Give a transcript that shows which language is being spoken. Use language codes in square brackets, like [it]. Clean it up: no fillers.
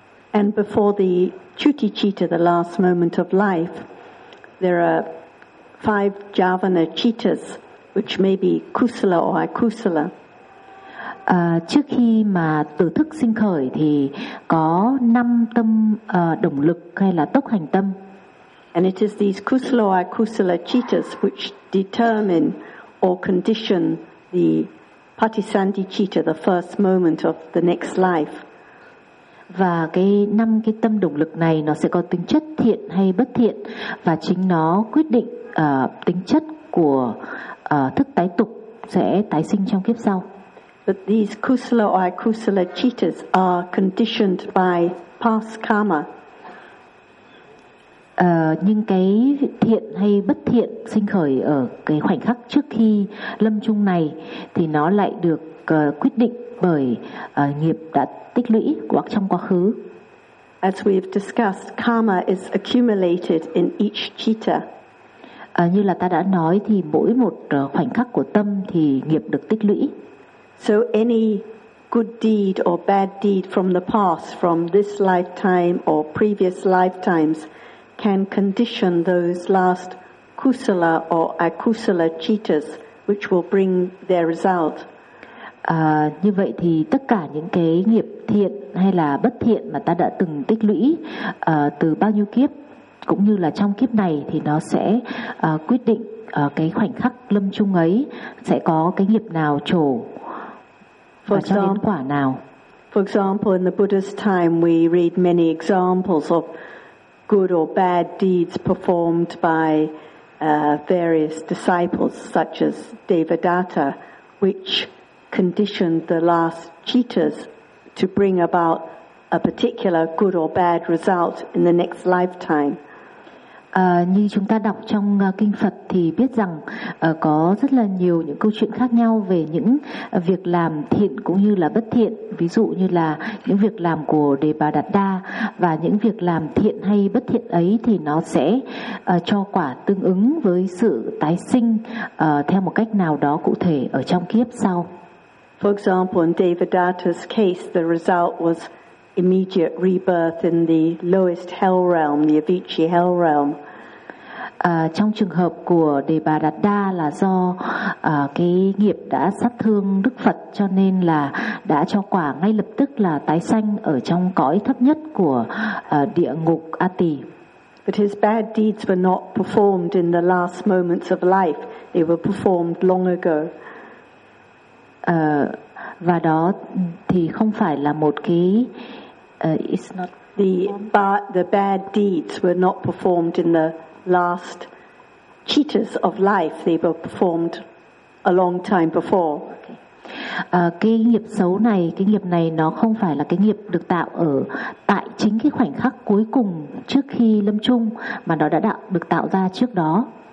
[en] And before the shuddhicitta, the last moment of life, there are five javana cittas, which may be kusala or akusala. [vi] Trước khi mà tử thức sinh khởi thì có năm tâm động lực hay là tốc hành tâm. [en] And it is these kusala or akusala cittas which determine or condition the patisandhi citta, the first moment of the next life. [vi] Và cái năm cái tâm động lực này nó sẽ có tính chất thiện hay bất thiện và chính nó quyết định tính chất của thức tái tục sẽ tái sinh trong kiếp sau. [en] But these kusala or akusala cittas are conditioned by past karma. [vi] Nhưng cái thiện hay bất thiện sinh khởi ở cái khoảnh khắc trước khi lâm chung này thì nó lại được quyết định bởi nghiệp đã tích lũy hoặc trong quá khứ. [en] As we have discussed, karma is accumulated in each citta. [vi] Như là ta đã nói thì mỗi một khoảnh khắc của tâm thì nghiệp được tích lũy. [en] So any good deed or bad deed from the past, from this lifetime or previous lifetimes can condition those last kusala or akusala cittas which will bring their result. [vi] Như vậy thì tất cả những cái nghiệp thiện hay là bất thiện mà ta đã từng tích lũy từ bao nhiêu kiếp cũng như là trong kiếp này thì nó sẽ quyết định cái khoảnh khắc lâm chung ấy sẽ có cái nghiệp nào trổ và cho đến quả nào. [en] For example, in the Buddha's time we read many examples of good or bad deeds performed by various disciples such as Devadatta, which conditioned the last cittas to bring about a particular good or bad result in the next lifetime. [vi] Như chúng ta đọc trong kinh Phật thì biết rằng có rất là nhiều những câu chuyện khác nhau về những việc làm thiện cũng như là bất thiện, ví dụ như là những việc làm của Đề Bà Đạt Đa, và những việc làm thiện hay bất thiện ấy thì nó sẽ cho quả tương ứng với sự tái sinh theo một cách nào đó cụ thể ở trong kiếp sau. [en] For example, in Devadatta's case, the result was immediate rebirth in the lowest hell realm, the Avicii hell realm. [vi] Trong trường hợp của Đề Bà Đạt Đa là do cái nghiệp đã sát thương Đức Phật cho nên là đã cho quả ngay lập tức là tái sanh ở trong cõi thấp nhất của địa ngục A Tỳ. [en] But his bad deeds were not performed in the last moments of life. They were performed long ago. [vi] Và đó thì không phải là một cái [en] it's not the bad deeds were not performed in the last cittas of life. They were performed a long time before. [vi] Cái nghiệp xấu này, cái nghiệp này nó không phải là cái nghiệp được tạo ở tại chính cái khoảnh khắc cuối cùng trước khi lâm chung, mà nó đã được tạo ra trước đó.